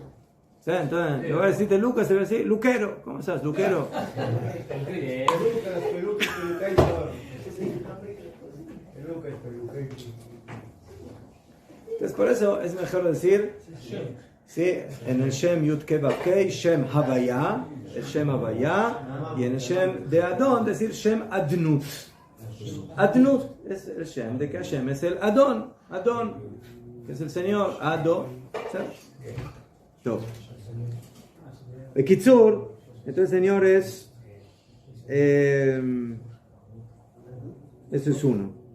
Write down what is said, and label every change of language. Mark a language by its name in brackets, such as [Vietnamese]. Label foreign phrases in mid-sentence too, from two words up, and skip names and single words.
[Spanish] ¿Sí? Entonces, en lugar de decirte Lucas, te voy a decir Luquero. ¿Cómo estás, Luquero? Entonces, por eso es mejor decir, sí, en el [Hebrew] שם יוד קי ואו קי, שם הויה, [Spanish] el [Hebrew] שם הויה, [Spanish] y en el Shem de Adon, decir [Hebrew] שם אדנות. [Spanish] Adnut es el Shem de que Hashem es el Adon, que es el Señor, Adon. Bekitsur, entonces, señores, eso es uno.